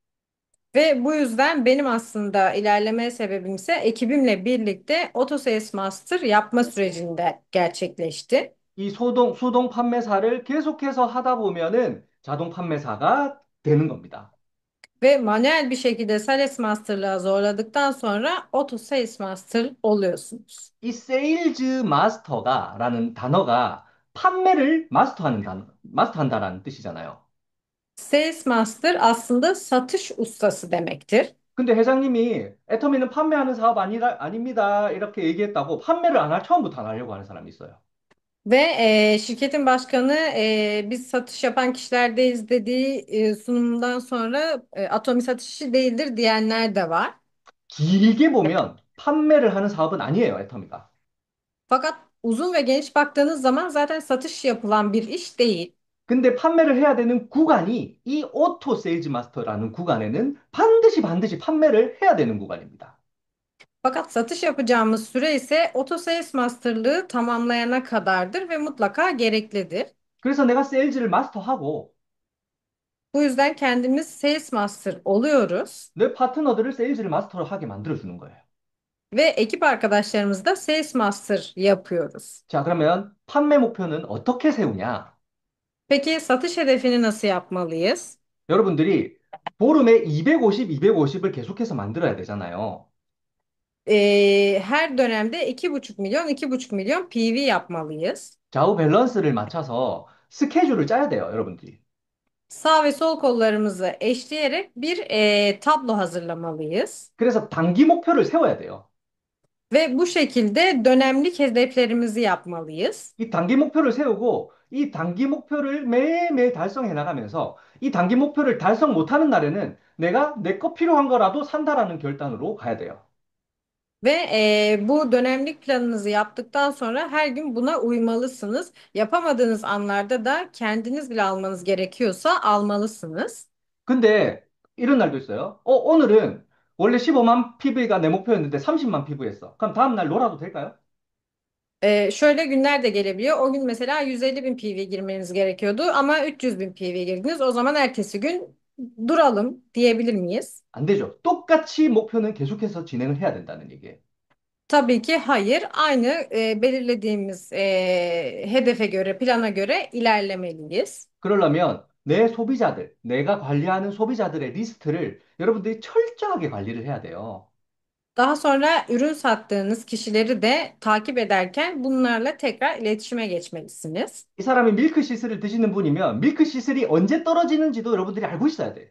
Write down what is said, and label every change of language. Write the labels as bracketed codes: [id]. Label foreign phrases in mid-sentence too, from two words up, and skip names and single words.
[tr] Ve bu yüzden benim aslında ilerleme sebebim ise ekibimle birlikte Auto Sales Master yapma sürecinde gerçekleşti. [ko] 이 수동 판매사를 계속해서 하다 보면은 자동 판매사가 되는 겁니다. [tr] Ve manuel bir şekilde Sales Master'lığa zorladıktan sonra Auto Sales Master oluyorsunuz. [ko] 이 세일즈 마스터가라는 단어가 판매를 마스터한다라는 뜻이잖아요. [tr] Sales Master aslında satış ustası demektir. [ko] 근데 회장님이 애터미는 판매하는 사업 아닙니다. 이렇게 얘기했다고 판매를 처음부터 안 하려고 하는 사람이 있어요. [tr] Ve şirketin başkanı biz satış yapan kişilerdeyiz dediği sunumundan sonra Atomi satışı değildir diyenler de var. [ko] 길게 보면 판매를 하는 사업은 아니에요, 애터미가. [tr] Fakat uzun ve geniş baktığınız zaman zaten satış yapılan bir iş değil. [ko] 근데 판매를 해야 되는 구간이 이 오토 세일즈 마스터라는 구간에는 반드시 판매를 해야 되는 구간입니다. [tr] Fakat satış yapacağımız süre ise Auto Sales Master'lığı tamamlayana kadardır ve mutlaka gereklidir. [ko] 그래서 내가 세일즈를 마스터하고 [tr] Bu yüzden kendimiz Sales Master oluyoruz [ko] 내 파트너들을 세일즈를 마스터로 하게 만들어주는 거예요. [tr] ve ekip arkadaşlarımız da Sales Master yapıyoruz. [ko] 자, 그러면 판매 목표는 어떻게 세우냐? [tr] Peki satış hedefini nasıl yapmalıyız? [ko] 여러분들이 보름에 250, 250을 계속해서 만들어야 되잖아요. [tr] Her dönemde 2,5 milyon, 2,5 milyon PV yapmalıyız. [ko] 좌우 밸런스를 맞춰서 스케줄을 짜야 돼요, 여러분들이. [tr] Sağ ve sol kollarımızı eşleyerek bir tablo hazırlamalıyız. [ko] 그래서 단기 목표를 세워야 돼요. [tr] Ve bu şekilde dönemlik hedeflerimizi yapmalıyız. [ko] 이 단기 목표를 세우고 이 단기 목표를 매일매일 달성해 나가면서 이 단기 목표를 달성 못하는 날에는 내가 내 거 필요한 거라도 산다라는 결단으로 가야 돼요. [tr] Ve bu dönemlik planınızı yaptıktan sonra her gün buna uymalısınız. Yapamadığınız anlarda da kendiniz bile almanız gerekiyorsa almalısınız. [ko] 근데 이런 날도 있어요. 오늘은 원래 15만 PV가 내 목표였는데 30만 PV 했어. 그럼 다음 날 놀아도 될까요? [tr] Şöyle günler de gelebiliyor. O gün mesela 150 bin PV girmeniz gerekiyordu ama 300 bin PV girdiniz. O zaman ertesi gün duralım diyebilir miyiz? [ko] 안 되죠. 똑같이 목표는 계속해서 진행을 해야 된다는 얘기예요. [tr] Tabii ki hayır. Aynı belirlediğimiz hedefe göre, plana göre ilerlemeliyiz. [ko] 그러려면 내 소비자들, 내가 관리하는 소비자들의 리스트를 여러분들이 철저하게 관리를 해야 돼요. [tr] Daha sonra ürün sattığınız kişileri de takip ederken bunlarla tekrar iletişime geçmelisiniz. [ko] 이 사람이 밀크시슬을 드시는 분이면 밀크시슬이 언제 떨어지는지도 여러분들이 알고 있어야 돼.